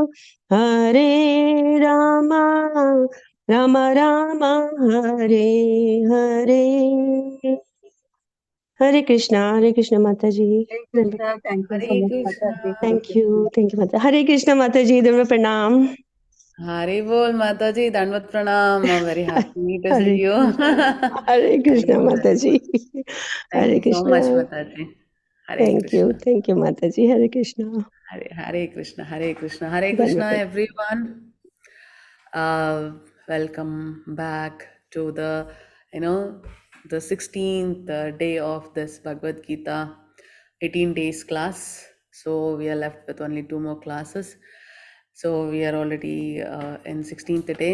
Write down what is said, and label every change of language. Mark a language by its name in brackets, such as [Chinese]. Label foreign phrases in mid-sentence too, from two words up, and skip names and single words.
[Hindi] राम राम हरे हरे हरे कृष्णा माता जी [English] Krishna, thank you so Hare much, Krishna. Mataji. Thank you [Hindi] माता हरे कृष्णा माता जी दिव्य प्रणाम हरि बोल माताजी, दंडवत प्रणाम. [English] I'm very happy to see you. [Hindi] हरे Hari कृष्णा bol. माता जी [English] Thank [Hindi] हरे [English] you so [Hindi] कृष्णा [English] much, Mataji. Hare Krishna. Thank you [Hindi] माता जी हरे कृष्णा [English] Hare Krishna. Hare Krishna. Hare [Hindi] धन्यवाद। [English] Krishna, everyone. Welcome back to the 16th day of this Bhagavad Gita 18 days class. So we are left with only 2 more classes. So we are already in 16th day.